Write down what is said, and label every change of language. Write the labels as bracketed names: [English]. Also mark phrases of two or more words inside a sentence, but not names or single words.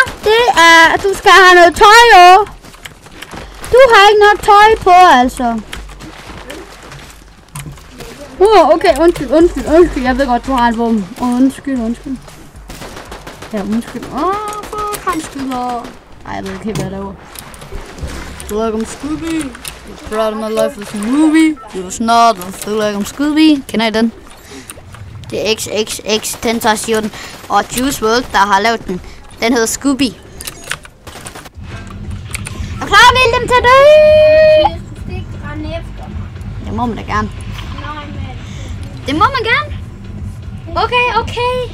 [Danish] Det er, at du skal have noget tøj over. Du har ikke noget tøj på, altså. Okay, undskyld. Jeg ved godt, du har et våben. Undskyld. Ja, undskyld. For kanskylder. Ej, jeg ved ikke helt, hvad der er. [English] Feel like I'm Scooby. You brought my life as a movie. You was not. I feel like I'm Scooby. [Danish] Kender I den? Det er XXX Tentacion og Juice WRLD, der har lavet den. Den hedder Scooby. Er klar, William, til det? Jeg skulle ikke rende efter mig. Det må man da gerne. Nej, men... Det må man gerne. Okay.